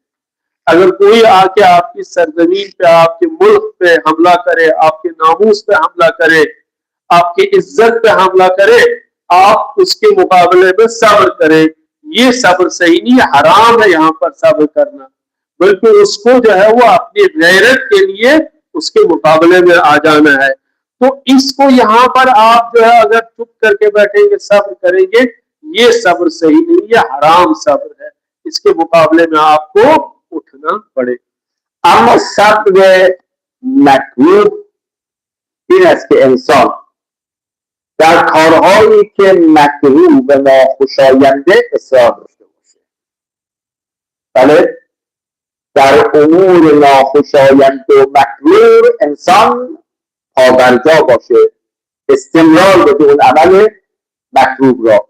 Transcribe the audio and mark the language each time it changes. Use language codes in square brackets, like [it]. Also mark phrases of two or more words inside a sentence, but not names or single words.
[hi] अगर कोई आके आपकी सरजमीन पे, आपके मुल्क पे हमला करे, आपके नामूस पे हमला करे, आपकी इज्जत पे हमला करे, आप उसके मुकाबले में सब्र करें, ये सब्र सही नहीं है, हराम है यहाँ पर सब्र करना, बल्कि उसको जो है वो अपनी गैरत के लिए उसके मुकाबले में आ जाना है। तो इसको यहाँ पर आप जो है अगर चुप करके बैठेंगे, सब्र करेंगे, ये सब्र सही नहीं है, हराम सब्र है, इसके मुकाबले में आपको उठना पड़े। [fa] اما صبر مطلوب این است که انسان در کارهایی که مکروه و ناخوشاینده اصرار داشته باشه. بله، در امور ناخوشایند و مکروه انسان پابرجا باشه، استمرار بده اون عمل مکروه را.